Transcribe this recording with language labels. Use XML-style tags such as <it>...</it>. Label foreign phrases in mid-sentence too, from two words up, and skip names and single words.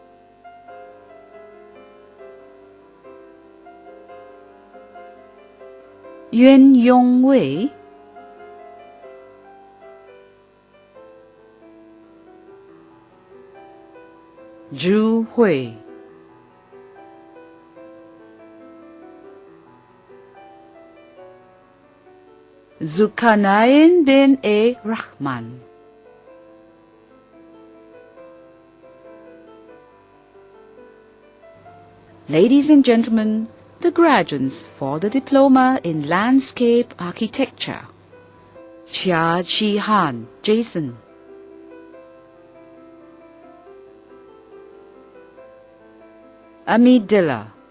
<en>Yuan Yongwei, Zhu Hui, Zulkarnain bin A. Rahman. Ladies and gentlemen, the graduates for the Diploma in Landscape Architecture. Chia Chi Han, Jason. Amidilla.</en>